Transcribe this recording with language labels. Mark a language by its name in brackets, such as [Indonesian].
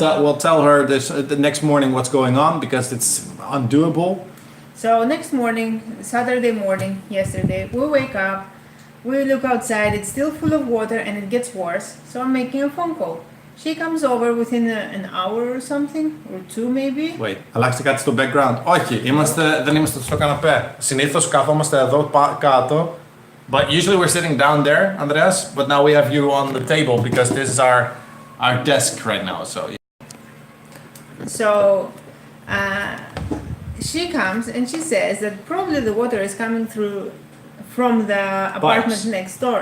[English] We'll tell her this the next morning what's going on, because it's undoable. So next morning, Saturday morning, yesterday, we wake up, we look outside, it's still full of water and it gets worse. So I'm making a phone call. She comes over within an hour or something, or two maybe. [Greek] Wait, αλλάξτε κάτι στο background. Όχι, δεν είμαστε στο καναπέ. Συνήθως καθόμαστε εδώ κάτω. [English] But usually we're sitting down there, Andreas. But now we have you on the table because this is our desk right now. So. So she comes and she says that probably the water is coming through from the apartment next door.